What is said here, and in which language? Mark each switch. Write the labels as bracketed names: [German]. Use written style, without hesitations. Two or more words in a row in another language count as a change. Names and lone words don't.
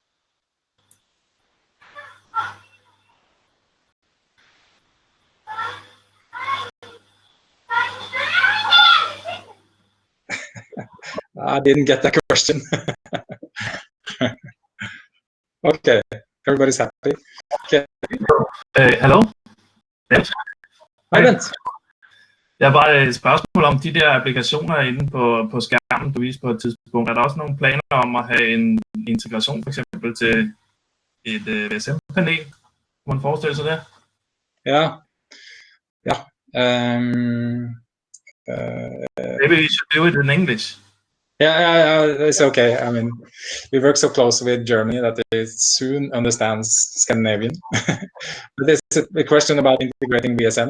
[English] I didn't get that question. Okay, everybody's happy. Okay. [Danish] Hallo? Hej, Bent. Jeg har bare et spørgsmål om de der applikationer inde på skærmen, du viste på et tidspunkt. Er der også nogle planer om at have en integration for eksempel til et VSM-panel? Kunne man forestille sig det? Ja. [English] Maybe we should do it in English. Yeah, it's okay. I mean, we work so close with Germany that it soon understands Scandinavian. But this is a question about integrating VSM.